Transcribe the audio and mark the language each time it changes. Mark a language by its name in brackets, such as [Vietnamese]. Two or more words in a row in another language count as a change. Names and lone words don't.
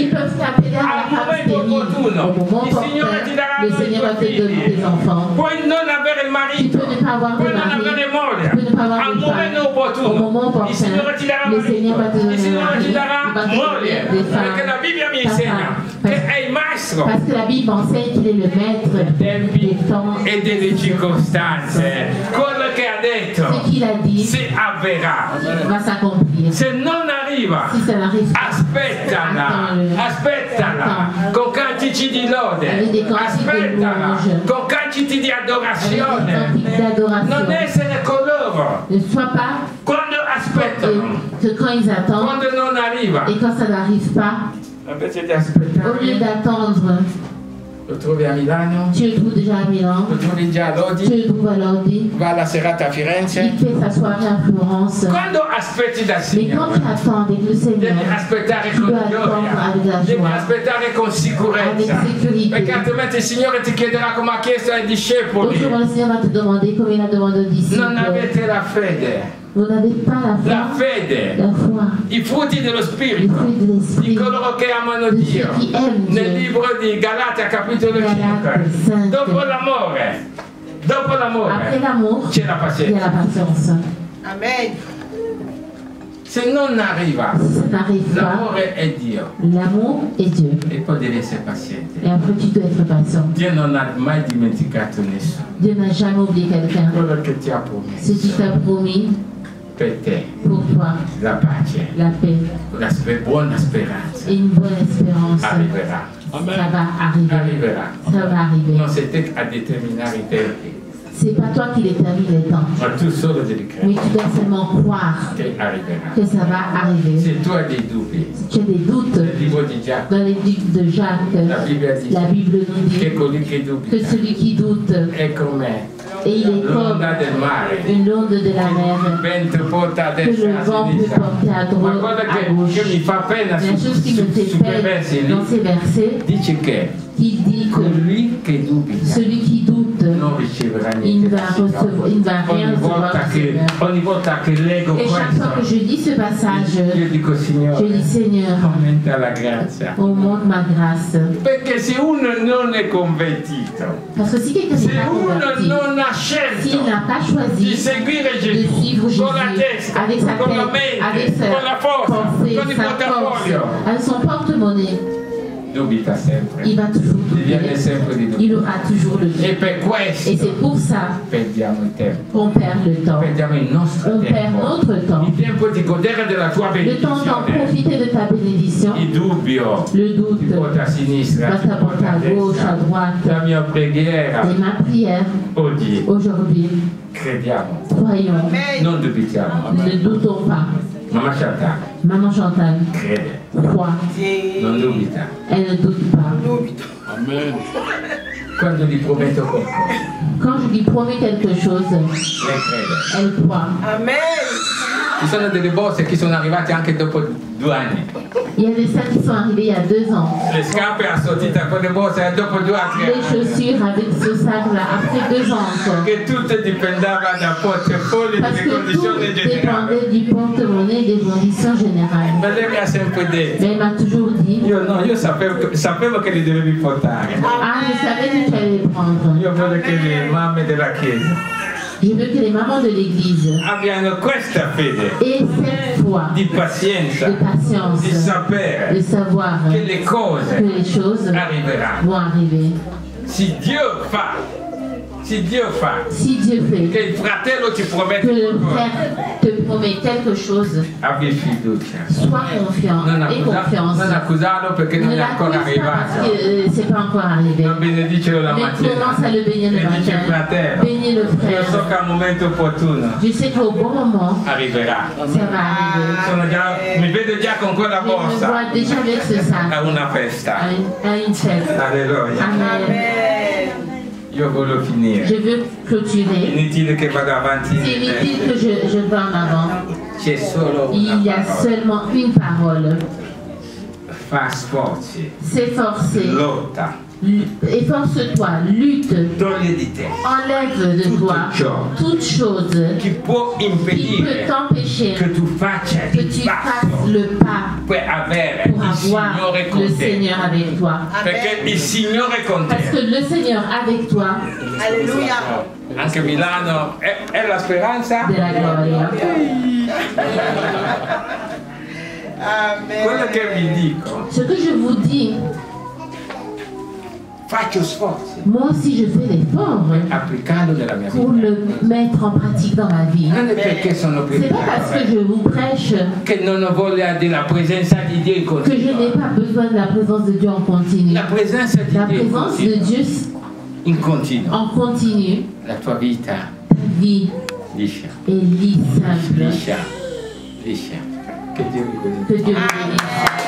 [French] Ils peuvent t'appeler à la [Italian] Al [French] femme [Italian] momento [French] stérile. [Italian] opportuno, [French] Au moment [Italian] il Signore ti darà [French] opportun, le Seigneur va te donner tes enfants. [Italian] Puoi non avere il [French] Tu [Italian] marito, [French] peux ne pas avoir de [Italian] puoi non [French] mari, [Italian] avere moglie. [French] tu peux ne pas avoir [Italian] Al [French] de [Italian] momento [French] femme. Au [Italian] opportuno, [French] moment opportun, [Italian] il Signore ti darà [French] le Seigneur va te [Italian] marito, il [French] donner un [Italian] Signore [French] mari, [Italian] ti darà [French] il va te [Italian] moglie. [French] donner des femmes, [Italian] Perché la Bibbia mi [French] ta [Italian] insegna [French] femme. [Italian] che è il maestro [French] Parce que la Bible enseigne qu'il est le maître [Italian] tempi [French] des temps [Italian] e delle circostanze. Quello che ha detto [French] Ce qu'il a dit [Italian] si avverrà. [French] va s'accomplir. [Italian] Se non arriva, [French] Si ça n'arrive pas, [Italian] aspettala, [French] attends-le. [Italian] aspettala, [French] Attends. [Italian] con cantici di lode, [French] Avec des cantiques de [Italian] aspettala, [French] louange. [Italian] con cantici di [French] Avec des [Italian] adorazione. [French] cantiques d'adoration. [Italian] Non essere coloro [French] Ne sois pas [Italian] quando aspettano, [French] que quand ils attendent [Italian] quando non arriva, [French] et quand ça n'arrive pas, [Italian] invece di [French] au lieu [Italian] aspettare, [French] d'attendre, [Italian] Lo trovi a Milano? [French] Tu le trouves déjà à Milan. [Italian] Lo trovi già a Lodi? [French] Tu le trouves à Lodi. [Italian] Va alla serata a Firenze? [French] Il fait sa soirée à Florence. [Italian] Quando aspetti da [French] Mais [Italian] Signore? [French] quand tu attends avec le Seigneur, [Italian] Devi aspettare [French] tu [Italian] con [French] dois attendre [Italian] gioia, [French] avec la [Italian] devi [French] joie, [Italian] aspettare con sicurezza, [French] avec sécurité. [Italian] perché altrimenti il Signore ti chiederà come ha chiesto ai discepoli: [French] Autrement, le Seigneur va te demander comme il a demandé aux disciples. [Italian] non avete la fede? [French] Vous n'avez pas la foi. [Italian] La fede, [French] La foi. [Italian] i frutti dello [French] Les [Italian] Spirito, [French] fruits de [Italian] di [French] l'esprit. [Italian] coloro che amano [French] De [Italian] Dio. [French] ceux qui aiment [Italian] Nel [French] Dieu. [Italian] libro di Galati, capitolo [French] Galate [Italian] 5, [French] 5. [Italian] dopo l'amore [French] Après l'amour, [Italian] c'è la [French] il y a [Italian] pazienza. [French] la patience. [Italian] Amen. Se non arriva, [French] Si ça n'arrive pas, [Italian] l'amore è Dio [French] l'amour est Dieu. [Italian] e poi devi essere paziente. [French] Et après, tu dois être patient. [Italian] Dio non ha mai dimenticato nessuno. [French] Dieu n'a jamais oublié quelqu'un. [Italian] Quello che ti ha [French] Ce qu'il [Italian] promesso [French] t'a promis [Italian] per te, [French] pour toi, [Italian] la pace, [French] la paix [Italian] la buona speranza, [French] et une bonne espérance, [Italian] arriverà. [French] ça va arriver. [Italian] Arriverà. [French] Ça va arriver. [Italian] Non sei te a determinare i tempi, [French] C'est pas toi qui détermine les temps, [Italian] ma tu solo devi [French] mais [Italian] credere [French] tu dois seulement croire [Italian] che arriverà. [French] que ça va arriver. [Italian] Se tu hai dei dubbi, [French] Si tu as des doutes, [Italian] nel libro di Giacomo, [French] dans les livres de Jacques, [Italian] la Bibbia dice [French] la Bible nous [Italian] che [French] dit [Italian] colui che [French] que [Italian] dubita [French] celui qui doute, [Italian] è come [French] et il est comme [Italian] l'onda del mare. [French] une onde de la [Italian] Il [French] mer, [Italian] vento porta a [French] que [Italian] destra e [French] le [Italian] a [French] vent peut [Italian] sinistra. [French] porter à [Italian] Ma [French] droite, [Italian] cosa [French] à gauche. [Italian] che mi fa pena [French] La chose qui me [Italian] su [French] fait [Italian] quei versi [French] peine [Italian] lì, [French] dans ces versets, [Italian] dice che [French] il dit que [Italian] colui che dubita [French] celui qui doute, [Italian] non riceverà [French] il [Italian] niente. [French] ne va recevoir, il ne va rien recevoir du Seigneur. [Italian] Ogni volta che leggo [French] Et chaque fois que [Italian] questo, [French] je lis ce passage, [Italian] io dico [French] je [Italian] Signore, [French] dis Seigneur, [Italian] aumenta la grazia. [French] augmente ma grâce. [Italian] Perché se uno non è convertito, [French] Parce que si quelqu'un [Italian] se [French] n'est pas [Italian] uno [French] converti, [Italian] non ha [French] s'il [Italian] scelto [French] n'a pas [Italian] di [French] choisi [Italian] seguire [French] de [Italian] Gesù [French] suivre Jésus [Italian] con la testa, [French] avec sa [Italian] con la [French] tête, avec [Italian] mente, [French] sa [Italian] con la forza, [French] pensée, [Italian] con il [French] sa force, [Italian] portafoglio, [French] avec son porte-monnaie, [Italian] dubita sempre. [French] il va toujours [Italian] Viene [French] douter. [Italian] sempre di [French] Il [Italian] dubbio. [French] aura toujours le [Italian] E [French] doute. [Italian] per [French] Et [Italian] questo [French] c'est pour ça [Italian] perdiamo il tempo. [French] qu'on perd le temps. [Italian] Perdiamo il nostro [French] On perd [Italian] tempo. [French] notre temps. [Italian] Il tempo di godere della tua [French] Le temps d'en [Italian] benedizione. [French] profiter de ta bénédiction. [Italian] Il dubbio [French] Le [Italian] ti [French] doute [Italian] porta a sinistra, [French] va [Italian] ti porta [French] t'apporter [Italian] a [French] à gauche, à [Italian] destra. [French] droite. [Italian] La mia preghiera [French] Et ma prière [Italian] oggi, [French] aujourd'hui, [Italian] crediamo, [French] croyons, [Italian] non dubitiamo. [French] ne doutons pas. [Italian] Mamma Chantal [French] Maman Chantal [Italian] crede, [French] croit, [Italian] non dubita. [French] elle ne doute pas. [Italian] Amen. Quando gli prometto qualcosa, [French] Quand je lui promets quelque chose, [Italian] lei crede. [French] elle croit. [Italian] Amen. Ci sono delle borse che sono arrivate anche dopo 2 anni. [French] Il y a des sacs qui sont arrivés il y a 2 ans. [Italian] Le scarpe assortite a quelle borse dopo 2 o 3 [French] Les [Italian] anni. [French] chaussures avec ce sac-là, après 2 ans encore. [Italian] Che tutto dipendeva dal portafoglio [French] Parce [Italian] delle [French] que tout [Italian] condizioni generali. [French] dépendait du porte-monnaie et des conditions générales. [Italian] Ma lei mi ha sempre detto, [French] Mais elle m'a toujours dit, [Italian] io sapevo che li dovevi portare. [French] ah, je savais que tu allais les prendre. [Italian] Io voglio che le mamme della chiesa [French] Je veux que les mamans de l'église [Italian] abbiano questa fede [French] aient cette foi [Italian] di pazienza, [French] de patience, [Italian] di [French] de [Italian] sapere [French] savoir [Italian] che le [French] que [Italian] cose [French] les choses [Italian] arriveranno. [French] vont arriver. [Italian] Se Dio fa, [French] Si Dieu [Italian] che [French] fait [Italian] il fratello ti promette [French] que le [Italian] qualcosa, [French] frère te promet quelque chose, [Italian] abbi fiducia. [French] sois confiant et confiance. [Italian] Non accusarlo perché [French] Ne [Italian] non è [French] l'accuse [Italian] ancora [French] pas parce [Italian] arrivato. [French] que c'est pas encore arrivé. [Italian] Non benedicelo la [French] Mais [Italian] mattina. [French] commence à le bénir le [Italian] E dice [French] matin. [Italian] fratello, [French] Bénis le [Italian] io so [French] frère. [Italian] che al momento opportuno [French] Je sais qu'au bon moment, [Italian] arriverà. [French] ça va arriver. [Italian] Mi vedo già con quella [French] Je me [Italian] borsa [French] vois déjà avec ce sac [Italian] a una festa. [French] à une fête. [Italian] Alleluia. [French] Amen. [Italian] Io voglio finire. [French] Je veux clôturer. [Italian] Inutile che vado avanti. [French] C'est inutile que je vais en avant. [Italian] C'è solo una [French] Il y a [Italian] parola. [French] seulement une parole. [Italian] Fa sforzi. [French] S'efforcer. [Italian] Lotta. [French] Efforce-toi, lutte, [Italian] Toglie di te. [French] enlève de toi toute chose [Italian] Chi può [French] qui peut [Italian] impedire [French] t'empêcher [Italian] che tu faccia [French] que [Italian] il [French] tu [Italian] passo [French] fasses le pas [Italian] per avere [French] pour [Italian] il [French] avoir [Italian] Signore [French] le [Italian] con te? [French] Seigneur avec toi. [Italian] Perché il Signore con [French] Parce que [Italian] te. [French] le Seigneur avec toi, Alléluia. [Italian] Anche Milano è la speranza. [French] de la gloria. [Italian] Quello [French] Amen. [Italian] che vi dico, [French] Ce que je vous dis, [Italian] faccio sforzi [French] moi aussi je fais l'effort [Italian] applicarlo nella mia [French] pour [Italian] vita. [French] le mettre en pratique dans ma vie. [Italian] Non è perché sono [French] C'est pas parce que [Italian] predicatore [French] je vous prêche [Italian] che non ho voglia della presenza di Dio in [French] que je n'ai [Italian] continuo. [French] pas besoin de la présence de Dieu en continu. [Italian] La presenza di [French] La [Italian] Dio in [French] présence de [Italian] continuo. [French] Dieu [Italian] In continuo. [French] en continu, [Italian] La tua vita [French] ta vie [Italian] liscia, [French] est lisse, simple. [Italian] liscia, liscia. Che Dio vi benedica. [French] Que Dieu vous bénisse.